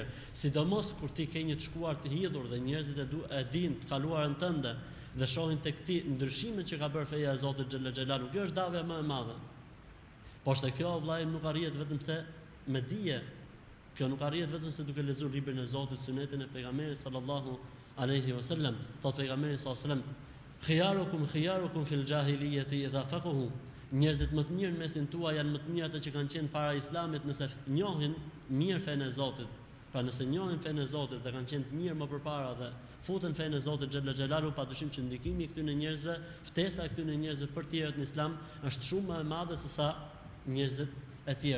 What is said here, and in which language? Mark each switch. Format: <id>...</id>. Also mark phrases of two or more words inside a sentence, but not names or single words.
<sq>Sidomos kur ti ke një të shkuar të hidhur dhe njerëzit e dinë të kaluarën tënde dhe shohin tek ti ndryshimet që ka bërë feja e Zotit</sq> <ar>جل جلاله.</ar> <sq>Kjo është davja më e madhe. Por se kjo vllai nuk arrihet vetëm se me dije. Kjo nuk arrihet vetëm se duke lexuar librin e Zotit, sunetin e pejgamberit</sq> <ar>صلى الله عليه وسلم.</ar> <sq>Thot pejgamberi</sq> <ar>صلى الله عليه وسلم: "خياركم في الجاهلية إذا فقهوا."</ar> <sq>Njerëzit më të mirë në mesin tuaj janë më të mirë ata që kanë qenë para Islamit nëse njohin mirë fenë e Zotit. Pra nëse njohin fenë e Zotit dhe kanë qenë të mirë më përpara dhe futen fenë e Zotit</sq> <ar>جل جلاله,</ar> <sq>padyshim që ndikimi i këtyre njerëzve, ftesa e këtyre njerëzve për të tjerët në Islam është shumë më e madhe se sa njerëzit e tjerë.</sq>